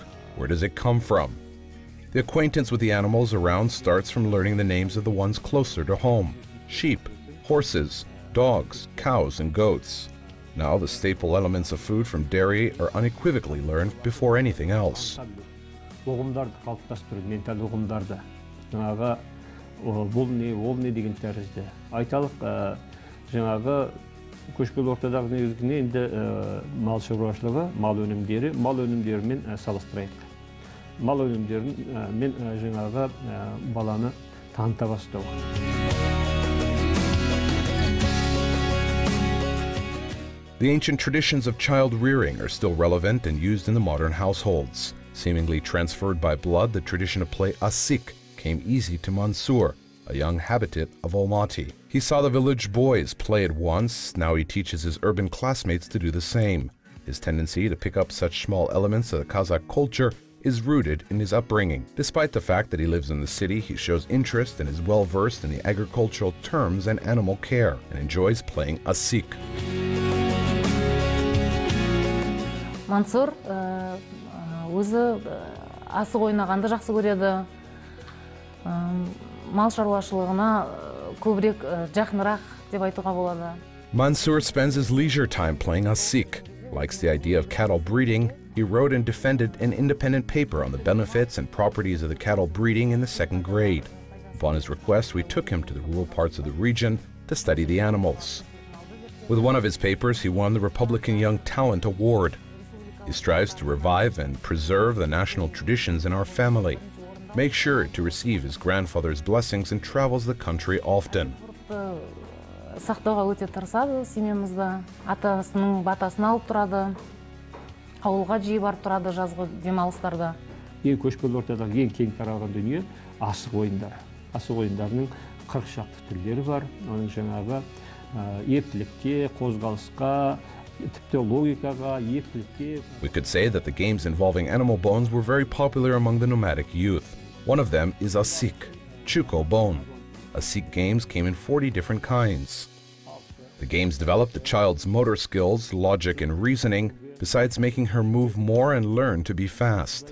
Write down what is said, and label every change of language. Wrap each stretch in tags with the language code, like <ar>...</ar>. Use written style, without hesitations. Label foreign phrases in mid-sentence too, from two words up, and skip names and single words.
<en>Where does it come from? The acquaintance with the animals around starts from learning the names of the ones closer to home: sheep, horses, dogs, cows, and goats. Now, the staple elements of food from dairy are unequivocally learned before anything else.</en> <kk>Ұғымдарды қалыптастыру, ментал ұғымдарды. Жаңағы бұл не, ол не деген тәрізді. Айталық, жаңағы көшпелі ортадағы негізгіне енді мал шаруашылығы, мал өнімдерімен салыстырайық. Мал өнімдерін мен жаңағы баланы таныта бастау.</kk> <en>The ancient traditions of child rearing are still relevant and used in the modern households. Seemingly transferred by blood, the tradition of play asik came easy to Mansour, a young habitant of Almaty. He saw the village boys play it once, now he teaches his urban classmates to do the same. His tendency to pick up such small elements of the Kazakh culture is rooted in his upbringing. Despite the fact that he lives in the city, he shows interest and is well versed in the agricultural terms and animal care, and enjoys playing asik.</en> <kk>Мансур өзі асық ойнағанды жақсы көреді. Мал шаруашылығына көбірек жақынырақ деп айтуға болады.</kk> <en>Mansour spends his leisure time playing asik. Likes the idea of cattle breeding. He wrote and defended an independent paper on the benefits and properties of the cattle breeding in the 2nd grade. Upon his request, we took him to the rural parts of the region to study the animals. With one of his papers, he won the Republican Young Talent Award. He strives to revive and preserve the national traditions in our family. Makes sure to receive his grandfather's blessings and travels the country often.</en> <kk>Сақтауға өте тырысады семьямызда. Атасының батасын алып тұрады. Ауылға жиі барып тұрады жазғы демалыстарда. Ең көшпелі ортадағы ең кең таралған дүние асық ойындары. Асық ойындарының 40 шақты түрлері бар. Оның жаңағы ептілікке, қозғалысқа,</kk> <en>we could say that the games involving animal bones were very popular among the nomadic youth. One of them is asik, chuko bone. Asik games came in 40 different kinds. The games developed the child's motor skills, logic, and reasoning, besides making her move more and learn to be fast.</en>